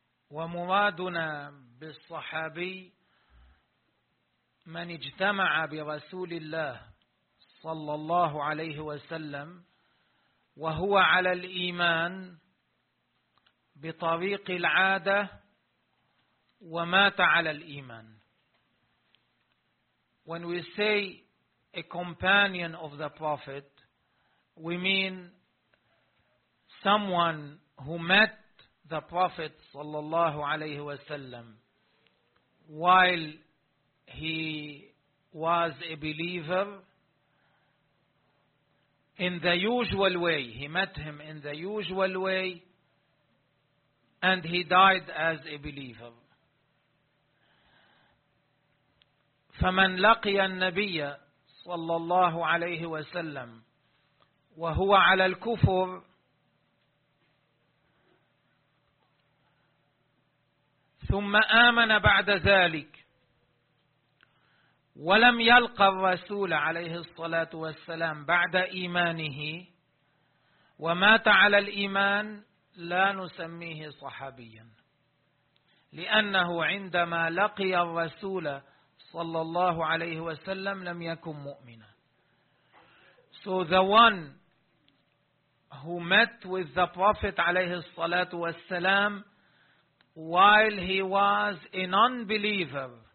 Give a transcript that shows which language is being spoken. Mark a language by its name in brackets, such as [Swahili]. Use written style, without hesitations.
[Arabic] ومرادنا بالصحابي من اجتمع برسول الله صلى الله عليه وسلم وهو على الإيمان بطريق العادة ومات على الإيمان. [English] When we say a companion of the Prophet, we mean someone who met the Prophet [Arabic] sallallahu alayhi wa sallam [English] while he was a believer in the usual way. He met him in the usual way and he died as a believer. [Arabic] فمن لقي النبي صلى الله عليه وسلم وهو على الكفر ثم آمن بعد ذلك ولم يلقى الرسول عليه الصلاة والسلام بعد إيمانه ومات على الإيمان لا نسميه صحابيا، لأنه عندما لقي الرسول صلى الله عليه وسلم لم يكن مؤمنا. [English] So the one who met with the Prophet [Arabic] عليه الصلاة والسلام [English] while he was a non-believer.